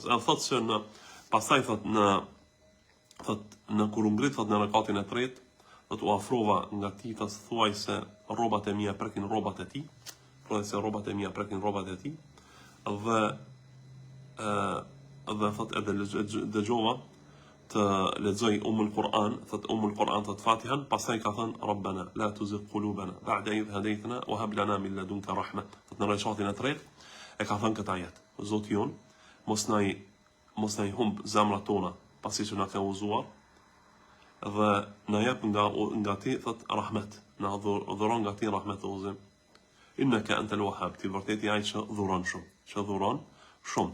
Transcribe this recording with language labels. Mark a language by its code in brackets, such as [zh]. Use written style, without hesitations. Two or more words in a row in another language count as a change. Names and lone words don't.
[sq] Thot se pastaj në kur u ngrit në rekatin e tretë, thot u afrova nga ti të thuaj se rrobat e mia prekin rrobat e tij, dhe thot edhe dëgjova të lexoj [ar] أم القرآن, [sq] thot Fatihan, pastaj ka thënë [ar] ربنا لا تزغ قلوبنا بعد إذ هديتنا وهب لنا من لدنك رحمة. [sq] Thot në rekatin e tretë e ka thënë këtë ajet. Zoti jon, mos na I humb zemrat tona pasi që na ka uzuar dhe na jep nga ti thot rahmet, na dhuron nga ti rahmet o Zot. [ar] إنك أنت الوهاب, [sq] ti vërtet ai që dhuron shumë.